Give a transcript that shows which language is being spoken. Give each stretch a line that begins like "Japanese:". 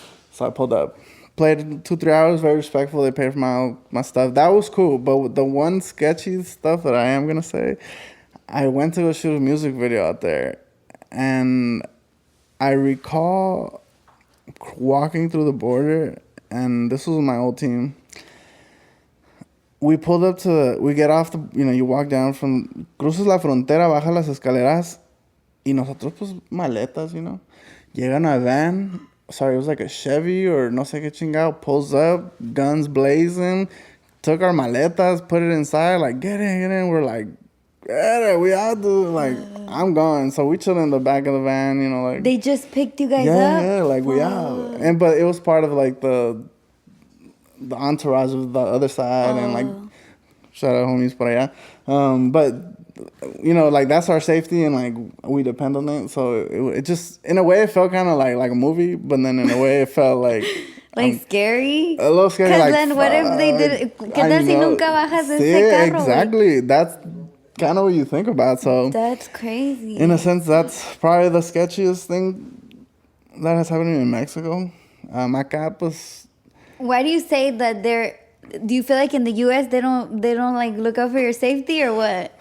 English: So I pulled up, played 2-3 hours, very respectful. They paid for my stuff. That was cool. But the one sketchy stuff that I am going to say, I went to go shoot a music video out there. And I recall walking through the border, and this was my old team. We pulled up we get off you walk down from,
Spanish: cruzas la frontera, baja las escaleras, y nosotros pues maletas, Llegan a van.
English: Sorry, it was like a Chevy or
Spanish: no sé qué chingado,
English: pulls up, guns blazing, took our maletas, put it inside, like, get in. We're like, get it, we out, dude. Like, I'm gone. So we chill in the back of the van, like. They just picked you guys up? Yeah, like, we out. But it was part of, like, the entourage of the other side, and, like, shout out homies por allá. But like that's our safety, and like we depend on it. So it just, in a way, it felt kind of like a movie, but then in a way, it felt like scary. A little scary. Because like, then what if they did?
Spanish: ¿Qué tal si nunca bajas de ese carro?
English: Exactly. That's kind of what you think about. So that's crazy. In a sense, that's probably the sketchiest thing that has happened in Mexico.
Spanish: Acá, pues.
English: Why do you say that they're? Do you feel like in the U.S. they don't like look out for your safety or what?